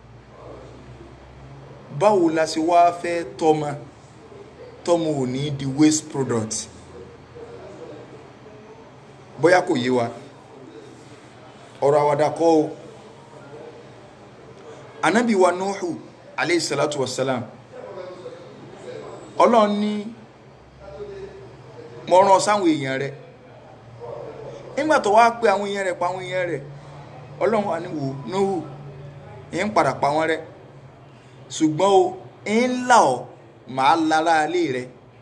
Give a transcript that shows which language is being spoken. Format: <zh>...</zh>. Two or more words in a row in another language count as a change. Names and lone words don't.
<yo>Báwo la ṣe wá fẹ́ tọ́mọ ò ní di</yo> <en>waste product?</en> <yo>Bóyá kò yé wa ọ̀rọ̀ àwàdà kọ́ o. Ànábì wa Nuhu</yo> <ar>عليه الصلاة والسلام</ar> <yo>Ọlọ́run ní mo rán sáwọn èèyàn rẹ̀. Nígbà tó wá pé àwọn èèyàn rẹ̀ pa àwọn èèyàn rẹ̀ Ọlọ́run wá ní wò Nuhu ń padà pa wọ́n rẹ́ ṣùgbọ́n o ń là ọ́ máa lára alé rẹ̀.</yo>